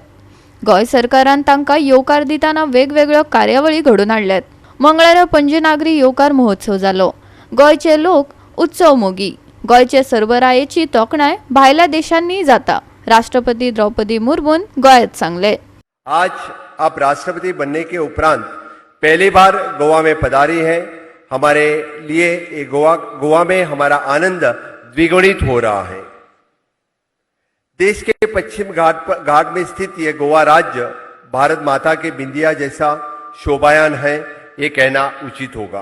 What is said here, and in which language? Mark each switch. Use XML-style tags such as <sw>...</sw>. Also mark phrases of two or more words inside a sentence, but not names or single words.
<kok>गोंय सरकारान तांकां येवकार दिताना वेगवेगळ्यो कार्यावळी घडोवन हाडल्यात। मंगळारा पणजी नागरी येवकार महोत्सव जालो। गोंयचे लोक उत्सव मोगी। गोंयचे सरबरायेची तोखणाय भायल्या देशांनी जाता। राष्ट्रपति द्रौपदी मुर्मून गोंयांत सांगले।</kok> <hi>आज आप राष्ट्रपति बनने के उपरांत पहली बार गोवा में पधारी हैं। हमारे लिए ये गोवा में हमारा आनंद द्विगुणित हो रहा है। देश के पश्चिम घाट में स्थित ये गोवा राज्य भारत माता के बिंदिया जैसा शोभायान है, ये कहना उचित होगा।</hi>